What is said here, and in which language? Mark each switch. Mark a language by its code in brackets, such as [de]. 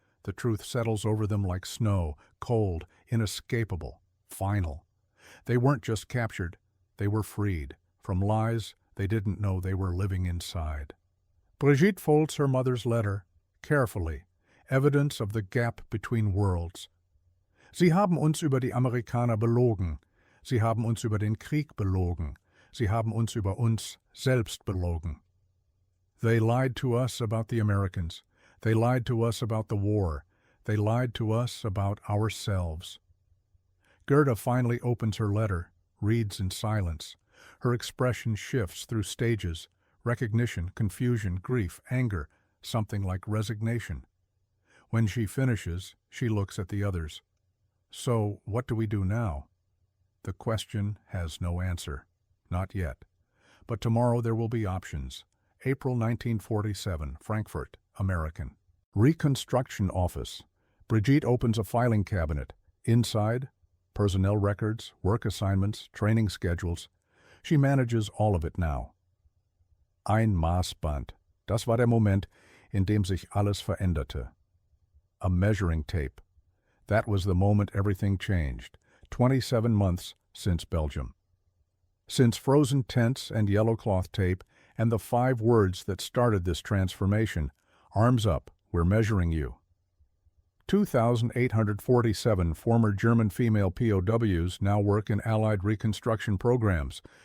[en] The truth settles over them like snow, cold, inescapable, final. They weren't just captured, they were freed from lies they didn't know they were living inside. Brigitte folds her mother's letter, carefully, evidence of the gap between worlds. [de] Sie haben uns über die Amerikaner belogen. Sie haben uns über den Krieg belogen. Sie haben uns über uns selbst belogen. [en] They lied to us about the Americans. They lied to us about the war. They lied to us about ourselves. Gerda finally opens her letter, reads in silence. Her expression shifts through stages, recognition, confusion, grief, anger, something like resignation. When she finishes, she looks at the others. So, what do we do now? The question has no answer. Not yet. But tomorrow there will be options. April 1947, Frankfurt, American. Reconstruction Office. Brigitte opens a filing cabinet. Inside, personnel records, work assignments, training schedules. She manages all of it now. [de] Ein Maßband. Das war der Moment, in dem sich alles veränderte. [en] A measuring tape. That was the moment everything changed. 27 months since Belgium. Since frozen tents and yellow cloth tape and the 5 words that started this transformation, arms up, we're measuring you. 2,847 former German female POWs now work in Allied reconstruction programs.